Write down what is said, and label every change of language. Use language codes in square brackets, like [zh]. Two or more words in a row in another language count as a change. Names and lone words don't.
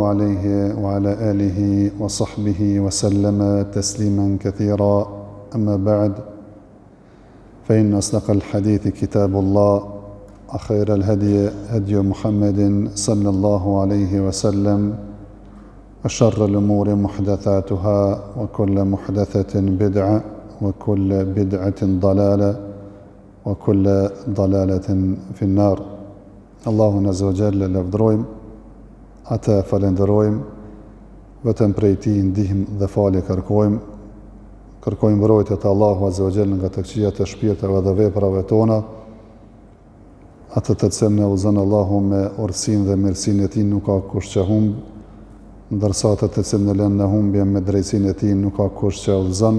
[ar] عليه وعلى آله وصحبه وسلم تسليمًا كثيرا أما بعد فإن أصدق الحديث كتاب الله وخير الهدي هدي محمد صلى الله عليه وسلم وشر الأمور محدثاتها وكل محدثة بدعة وكل بدعة ضلالة وكل ضلالة في النار. الله عز وجل [sq] lavdërojmë, ata falenderojmë, vetëm prej Tij ndihmë dhe falje kërkojmë mbrojtje të [ar] الله عز وجل [sq] nga të këqijat e shpirteve dhe veprave tona, atë të cilën e udhëzon Allahu me urtësinë dhe mirësinë e Tij nuk ka kush që humb, ndërsa atë të cilën e lën në humbje me drejtsinë e Tij nuk ka kush që udhëzon.